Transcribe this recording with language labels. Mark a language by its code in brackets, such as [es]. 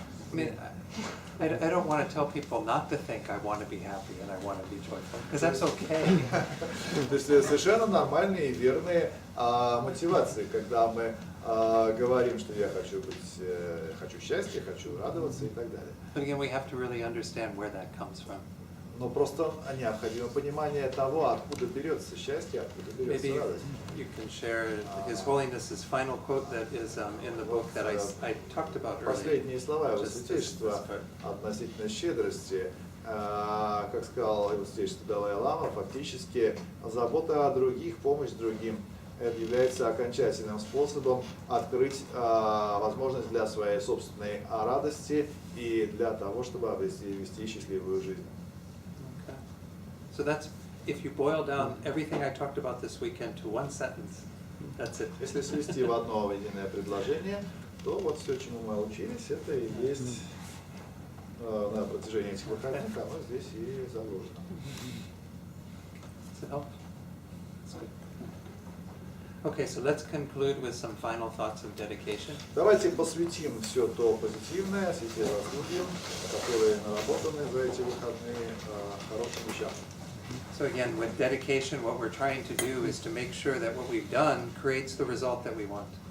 [en] I mean, I don't want to tell people not to think I want to be happy and I want to be joyful, because that's okay. [ru] То есть совершенно нормальные и верные мотивации, когда мы говорим, что я хочу счастья, хочу радоваться и так далее. [en] But again, we have to really understand where that comes from. [ru] Но просто необходимо понимание того, откуда берется счастье, откуда берется [en] Maybe [ru] радость. [en] you can share His Holiness's final quote that is in the book that I talked about earlier. [ru] Последние слова Его [en] Just [ru] Святейшества [en] this part. [ru] относительно щедрости, как сказал Его Святейшество Далай-лама, фактически забота о других, помощь другим, это является окончательным способом открыть возможность для своей собственной радости и для того, чтобы вести счастливую жизнь. [en] Okay. So that's, if you boil down everything I talked about this weekend to one sentence, that's it. [ru] Если свести в одно единое предложение, то вот все, чему мы учились, это и есть на протяжении этих выходных, оно здесь и заложено. [en] Does it help? That's good. Okay, so let's conclude with some final thoughts of dedication. [ru] Давайте посвятим все то позитивное, все те заслуги, которые наработаны за эти выходные, хорошим вещам. [en] So again, with dedication, what we're trying to do is to make sure that what we've done creates the result that we want.